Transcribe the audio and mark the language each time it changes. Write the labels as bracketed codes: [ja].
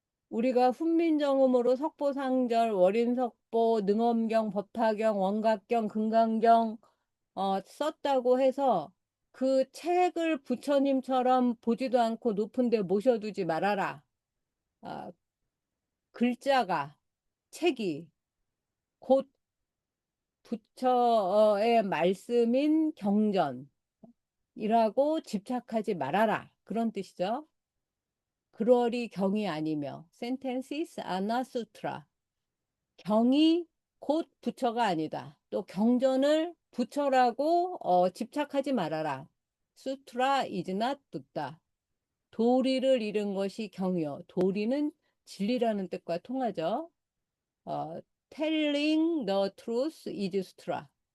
[ko] 우리가 훈민정음으로 석보상절, 월인석보, 능엄경, 법화경, 원각경, 금강경 썼다고 해서 그 책을 부처님처럼 보지도 않고 높은 데 모셔두지 말아라. 아, 글자가 책이 곧 부처의 말씀인 경전이라고 집착하지 말아라. 그런 뜻이죠. 그러리 경이 아니며 [en] sentences are not sutra. [ko] 경이 곧 부처가 아니다. 또 경전을 부처라고 집착하지 말아라. [en] sutra is not Buddha. [ko] 도리를 잃은 것이 경이요. 도리는 진리라는 뜻과 통하죠. [en] 어, telling the truth is sutra.